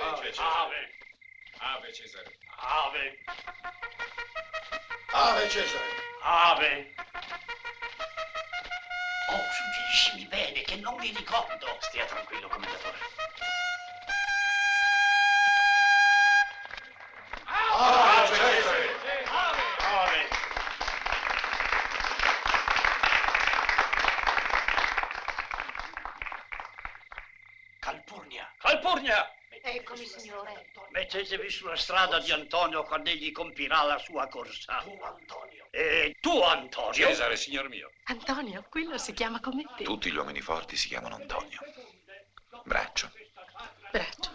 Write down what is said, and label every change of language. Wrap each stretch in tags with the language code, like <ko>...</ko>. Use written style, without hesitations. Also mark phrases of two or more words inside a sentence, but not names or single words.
<it>Ave Cesare. Ave Cesare. Ave. Ave Cesare. Ave. Oh, suggeriscimi bene, che non mi ricordo. Stia tranquillo, commendatore. Ave Cesare. Ave. Calpurnia. Calpurnia! Eccomi, signore. Mettetevi sulla strada di Antonio quando egli compirà la sua corsa. Tu, Antonio. E tu, Antonio? Cesare, signor mio. Antonio, quello si chiama come te. Tutti gli uomini forti si chiamano Antonio. Braccio. Braccio.</it>